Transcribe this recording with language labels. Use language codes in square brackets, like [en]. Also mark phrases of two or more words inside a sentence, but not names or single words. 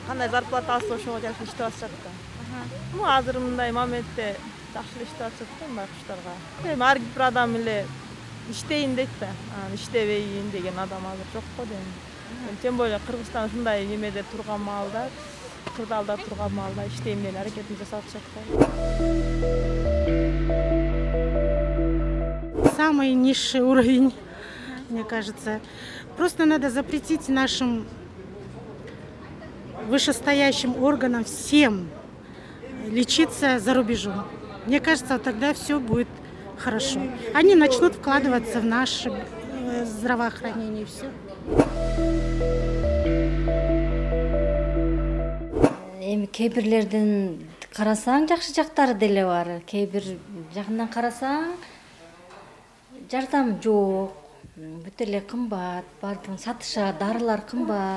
[ky] Кандай зарплата алса ошого жараша иштеп атышат да. Азыр мындай моментте жакшы эле иштеп атышат да мындай куштарга. Эми ар бир адам эле иштейин дейт да. Иштебейин деген адам азыр жок го дейм. [ru] Тем более [ky] Кыргызстан ушундай немеде турган маалда, кырдаалда турган маалда иштейм деген аракетин жасап атышат го. [ru] Самый низший уровень, мне кажется. Просто надо запретить нашим вышестоящим органам всем лечиться за рубежом. Мне кажется, тогда все будет хорошо. Они начнут вкладываться в наше здравоохранение и все. [ky] Эми кейбирлердин карасаң жакшы жактары деле бар. Кейбир жагынан карасаң жардам жок, бүт эле кымбат, баардыгын сатышат, дарылар кымбат.